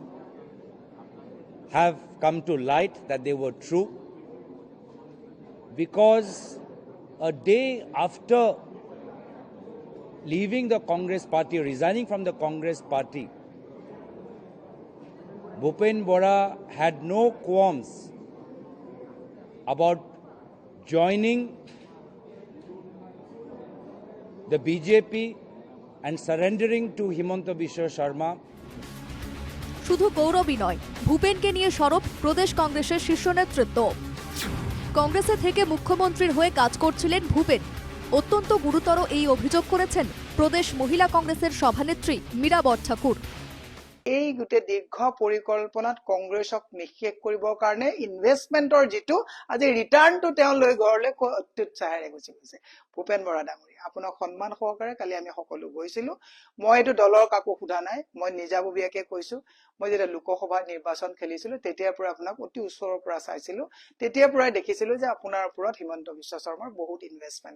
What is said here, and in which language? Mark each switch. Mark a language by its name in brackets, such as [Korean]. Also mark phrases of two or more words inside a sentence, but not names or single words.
[English] have come to light that they were true, because a day after leaving the Congress party, resigning from the Congress party, Bhupen Bora had no qualms about joining the BJP and surrendering to Himanta Biswa Sharma. [Bangla] শুধু গৌরবই নয় ভূপেনকে নিয়ে সরব প্রদেশ কংগ্রেসের শীর্ষ নেতৃত্ব কংগ্রেসে থেকে মুখ্যমন্ত্রীর হয়ে কাজ করছিলেন ভূপেন অত্যন্ত গুরুতর এই অভিযোগ করেছেন প্রদেশ মহিলা কংগ্রেসের সভানেত্রী মীরা বরঠাকুর [Assamese] এই গুটে দীর্ঘ পৰিকল্পনাত কংগ্ৰেছক নিক্ষেপ কৰিবৰ কাৰণে ইনভেষ্টমেন্টৰ যেটো আজি ৰিটাৰ্ণটো তেওঁ লৈ ঘৰলৈ অত্যুৎসাহেৰে গুচি গৈছে ভূপেন বৰা ডাঙৰীয়া আপোনাক সন্মান সহকাৰে কালি আমি সকলো গৈছিলো মই এটো দলৰ কাকো সোধা নাই মই নিজাববীয়াকে কৈছো মই যেতিয়া লোকসভা নিৰ্বাচন খেলিছিলো তেতিয়াৰ পৰা আপোনাক অতি ওচৰৰ পৰা চাইছিলো তেতিয়াৰ পৰাই দেখিছিলো যে আপোনাৰ ওপৰত হিমন্ত বিশ্ব শৰ্মাৰ বহুত ইনভেষ্টমেন্ট